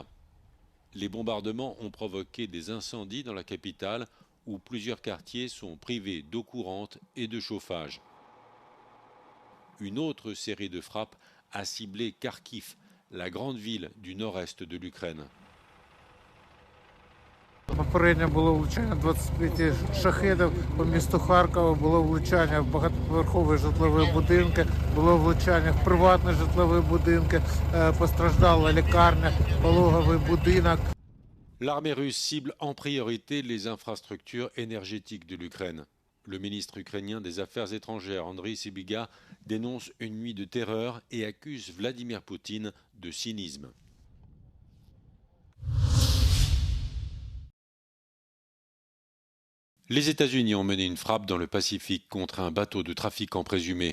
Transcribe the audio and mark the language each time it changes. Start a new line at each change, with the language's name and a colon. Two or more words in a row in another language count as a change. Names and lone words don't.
French: Les bombardements ont provoqué des incendies dans la capitale où plusieurs quartiers sont privés d'eau courante et de chauffage. Une autre série de frappes a ciblé Kharkiv, la grande ville du nord-est de l'Ukraine.
Ukrainian: Попередньо було влучання 25 шахедів по місту Харкова, було влучання в багатоповерхові житлові будинки, було влучання в приватні житлові будинки, постраждала лікарня, пологовий будинок.
French: L'armée russe cible en priorité les infrastructures énergétiques de l'Ukraine. Le ministre ukrainien des Affaires étrangères, Andriy Sybiga, dénonce une nuit de terreur et accuse Vladimir Poutine de cynisme. Les États-Unis ont mené une frappe dans le Pacifique contre un bateau de trafiquants présumés.